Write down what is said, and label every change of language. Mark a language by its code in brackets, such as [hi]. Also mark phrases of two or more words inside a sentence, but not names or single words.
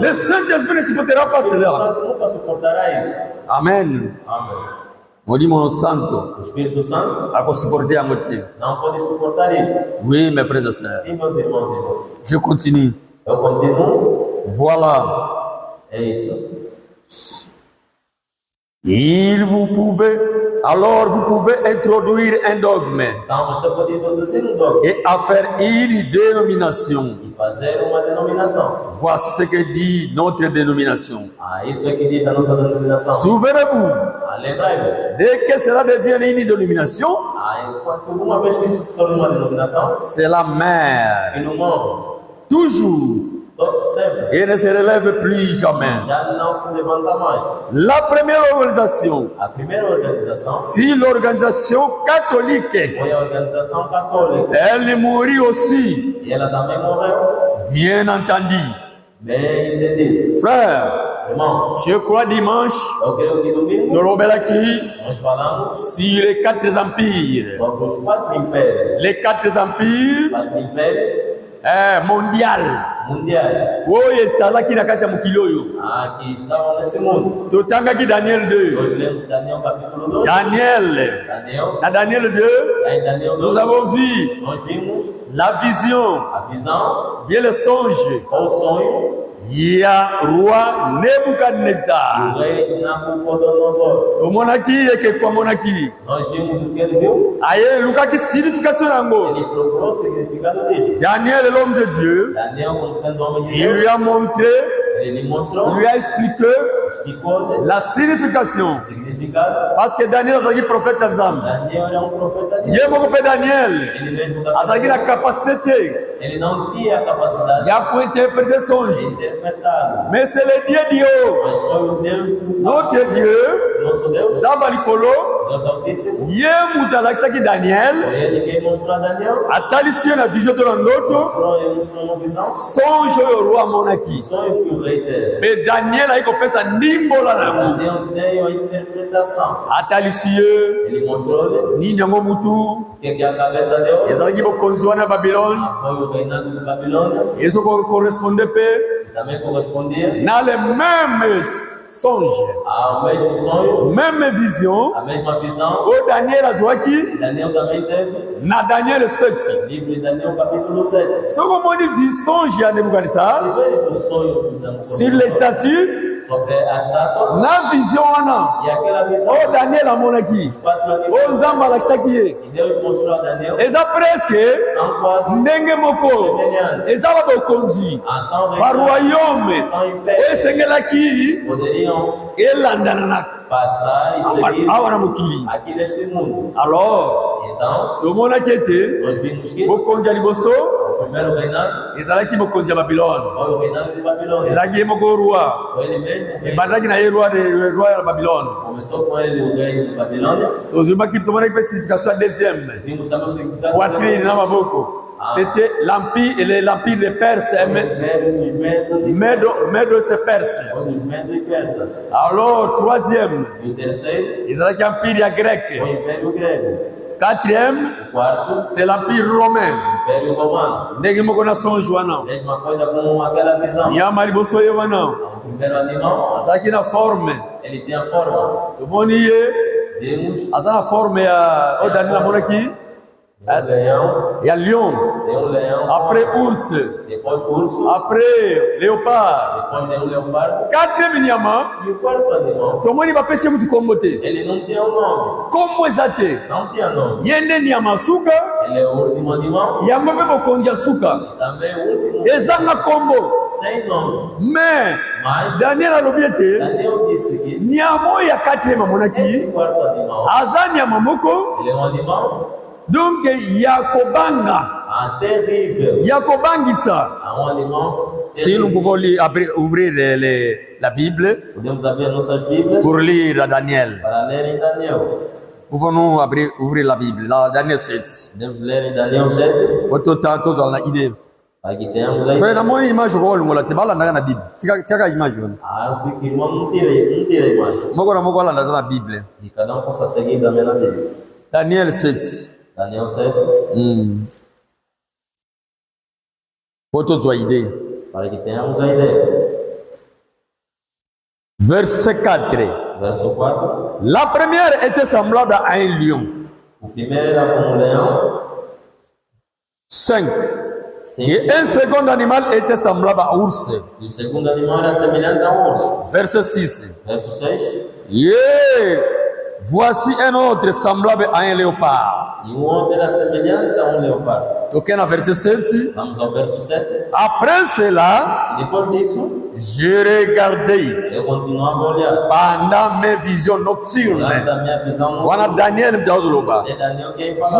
[fr] Le Saint-Esprit ne supportera pas O cela. [pt] Santo nunca suportará isso. [fr] Amen. [pt] Amém. [ln] Molimo santo [pt] O Espírito Santo [ln] akosupporte yango te. [pt] não pode suportar isso. [fr] Oui, mes frères et sœurs. [pt] Sim, meus irmãos e irmãs. [fr] Je continue. [pt] Eu continuo. [fr] Voilà. [pt] É isso. [fr] Alors vous pouvez introduire un dogme [pt] Então você pode introduzir um dogma [fr] et à faire une dénomination. [pt] e fazer uma denominação. [fr] Voici ce que dit notre dénomination. [pt] Isso é que diz a nossa denominação. [fr] Souvenez-vous, [pt] Lembrai-vos. [fr] dès que cela devient une dénomination, [pt] Enquanto uma vez que isso se torna uma denominação, [fr] c'est la mère. [pt] e no mundo, [fr] Toujours. [pt] sempre, [fr] Et ne se relève plus jamais. [pt] já não se levanta mais. [fr] La première organisation [pt] A primeira organização [fr] fut l'organisation catholique. [pt] foi a organização católica. [fr] Elle mourut aussi, [pt] E ela também morreu. [fr] bien entendu. [pt] Bem entendido. [fr] Frère, [pt] Irmão, [fr] je crois dimanche, [pt] eu creio que domingo [ln] Torobelaki, [pt] nós falamos [fr] sur les 4 empires. [pt] sobre os 4 impérios. [fr] Les 4 empires [pt] 4 impérios [fr] mondial. [pt] mundiais. [ln] Oyo ezalaki na kati ya mokili oyo. [pt] Que estavam nesse mundo. [ln] Totangaki Daniel 2. [pt] Nós lemos Daniel capítulo 2. Daniel. Daniel, [ln] Na Daniel 2, [pt] em Daniel 2, [fr] nous avons vu [pt] nós vimos [fr] la vision, [pt] a visão [fr] bien le songe. [pt] ou o sonho [fr] Il y a roi [pt] do Nebuchadnezzar. rei Nabucodonosor. [ln] Omonaki eke kwa monaki. [pt] Nós vimos o que ele viu. [ln] Aye lukaki signification yango. [pt] Ele procurou o significado disso. Daniel, [fr] l'homme de Dieu, [pt] Daniel, como sendo homem de [fr] il lui [pt] Deus, [fr] a montré [pt] Ele mostrou, [fr] lui a expliqué [pt] explicou [fr] la signification. [pt] o significado. [fr] Parce que [ln] Daniel azalaki prophète ya Nzambe. [pt] Daniel é profeta de [ln] Ye [pt] Deus. [ln] moko mpe Daniel [pt] Ele mesmo [ln] azalaki na capacité te [pt] ele não tinha a capacidade [ln] ya kointerpréter [pt] de [fr] songe. [pt] interpretá-lo. [fr] Mais c'est le Dieu Dieu, [pt] Mas foi o Deus, [fr] notre Dieu, [pt] nosso Deus, [ln] Nzambe likolo, [pt] Deus Altíssimo. [ln] ye mutu alakisaki Daniel, [pt] Foi ele quem mostrou a Daniel. [ln] atalisi ye na vision to na ndoto, [pt] Mostrou ele um sonho, uma visão. [ln] songe oyo roi amonaki. [pt] Sonho que o rei teve. [ln] Mais Daniel ayi kopesa ndimbola na yango. [pt] Daniel deu a interpretação. [ln] Atalisi ye [pt] Ele mostrou-lhe [ln] nini yango mutu [pt] que a cabeça de ouro [ln] ezalaki bokonzi wana ya Babylone, [pt] foi o reinado de Babilônia. [ln] ezo correspondait mpe [pt] E também correspondia [fr] na le même songe, [pt] ao mesmo sonho, [fr] même vision [pt] a mesma visão. [ln] oyo Daniel azwaki [pt] Daniel também teve. [ln] na Daniel 7. [pt] Livro de Daniel, capítulo 7. [ln] soki omoni songe ya Nebukadnezar [pt] Ele veio o sonho [fr] sur les statues [pt] sobre a estátua [ln] na vision wana [pt] e aquela visão. [ln] oyo Daniel amonaki, [pt] Quatro [ln] oyo Nzambe alakisaki ye, [pt] que Deus mostrou a Daniel [ln] eza presque [pt] são quase [ln] ndenge moko, eza ba bokonzi [pt] ação [ln] baroyaume [pt] são [ln] oyo [pt] impérios [ln] esengelaki [pt] poderiam [ln] elandana na [pt] passar e seguir [ln] awa na mokili. [pt] aqui neste mundo. [fr] Alors [pt] Então, [ln] tomonaki ete [pt] nós vimos que [ln] bokonzi ya liboso [pt] o primeiro reinado [ln] ezalaki bokonzi ya Babylone, [pt] foi o reinado de Babilônia. [ln] ezalaki ye moko roi, [pt] Foi ele mesmo que [ln] ebandaki na ye roi ya Babylone. [pt] começou com ele o rei de Babilônia. [ln] Tomonaki mpe signification ya deuxième [pt] Vimos também o significado [ln] poitrine na maboko. [fr] C'était l'empire des Perses, Medo c'est Perse. [pt] dos Medos e Persas. [fr] Alors troisième, [pt] E o terceiro [ln] ezalaki empire ya grec. [pt] foi o Império Grego. [fr] Quatrième, [pt] O quarto, [fr] c'est l'empire romain. [pt] Império Romano. [ln] Ndenge moko na songe wana, [pt] Mesma coisa com aquela visão. [ln] nyama liboso ye wana [pt] O primeiro animal, [ln] azalaki na forme, [pt] ele tem a forma. [ln] tomoni ye [pt] Vimos [ln] aza na forme ya oyo Daniel amonaki [pt] um leão, [ln] ya lion, [pt] tem um leão, [fr] après ours, [pt] depois urso, [fr] après léopard. [pt] depois tem um leopardo. [ln] Quatrième nyama [pt] E o quarto animal, [ln] tomoni bapesi ye mutu kombo te, [pt] ele não tem um nome. [ln] kombo eza te, [pt] Não tinha nome. [ln] ye nde nyama suka [pt] Ele é o último animal. [ln] yango mpe bokonzi ya suka [pt] Também o último. [ln] ezanga kombo. [pt] Sem nome. [fr] Mais [pt] Mas [ln] Daniel alobi ete [pt] Daniel disse que [ln] nyama oyo ya quatrième amonaki [pt] esse quarto animal, [ln] aza nyama moko [pt] ele é um animal [ln] donc ya kobanga, [pt] terrível. [ln] ya kobangisa. [pt] É um animal [fr] Si nous [pt] terrível. [fr] pouvons ouvrir la Bible [pt] Podemos abrir nossas Bíblias [fr] pour lire Daniel. [pt] para ler em Daniel. [fr] Pouvons-nous ouvrir la Bible, la Daniel 7. [pt] Podemos ler em Daniel 7 [fr] Au total, [ln] tozala na idée. [pt] para que tenhamos aí. [ln] Frère, namoni image ko longola te balandaka na Bible. Tika image wana. [pt] Ah, eu vi que irmão não tira a imagem. [ln] Moko na moko alanda na Bible. [pt] E cada um possa seguir também na Bíblia. Daniel 7. Daniel 7, [ln] Po tozwa idée. [pt] para que tenhamos a ideia. [fr] Verset 4. [pt] Verso 4. [fr] La première était semblable à un lion. [pt] O primeiro era como um leão. 5. 5. [fr] Et un second animal était semblable à ours. [pt] E o segundo animal era semelhante a um urso. [fr] Verset 6. [pt] Verso 6. [en] Yeah. [fr] Voici un autre semblable à un léopard. [pt] E um outro era semelhante a um leopardo. [ln] Ok, na verset 7. [pt] Vamos ao verso 7. [fr] Après cela, [pt] E depois disso, [fr] je regardais [pt] eu continuava a olhar. [fr] pendant mes visions [pt] Durante [fr] nocturnes. [pt] a minha visão, [ln] Wana Daniel mtauzuluba. [pt] é Daniel quem falava.